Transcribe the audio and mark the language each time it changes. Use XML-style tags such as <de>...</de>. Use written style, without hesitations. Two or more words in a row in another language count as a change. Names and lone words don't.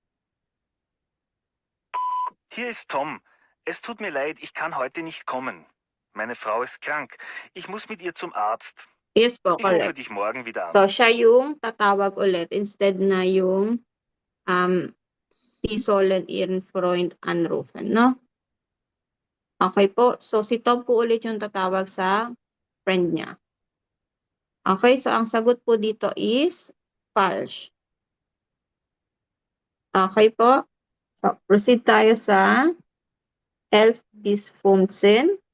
<de>Hier ist Tom. Es tut mir leid, ich kann heute nicht kommen. Meine Frau ist krank. Ich muss mit ihr zum Arzt.</de> <tl>yes po,</tl> <de>Ich rufe</de> <tl>correct.</tl> <de>dich morgen wieder an.</de> <tl>So, siya yung tatawag ulit instead na yung</tl> <de>Sie sollen ihren Freund anrufen,</de> <tl>no? Okay po. So, si Tom po ulit yung tatawag sa friend niya. Okay, so ang sagot po dito is false. Okay po. So, proceed tayo sa Elf is Fumsen.</tl>